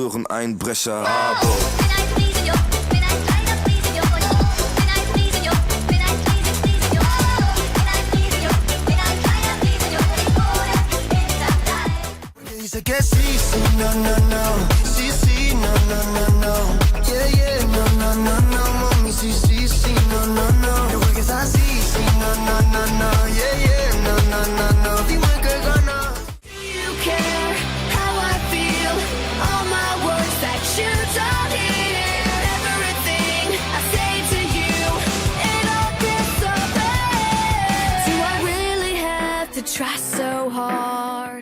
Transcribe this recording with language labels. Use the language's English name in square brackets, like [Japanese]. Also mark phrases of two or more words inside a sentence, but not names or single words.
[German] Einbrecher habe. [Spanish] Dice que sí, sí, no, no, no. Sí, sí, no, no, no, no. [English] Yeah, yeah, no, no, no, no. [Spanish] Mami, sí, sí, sí, no, no, no. No juegues así, sí, no, no, no, no. [English] Yeah, yeah, no, no, no, no. [Spanish] Dime que ganas. [English] You care how I feel, all my words that you don't hear. Everything I say to you, it all gets so bad. Do I really have to try so hard?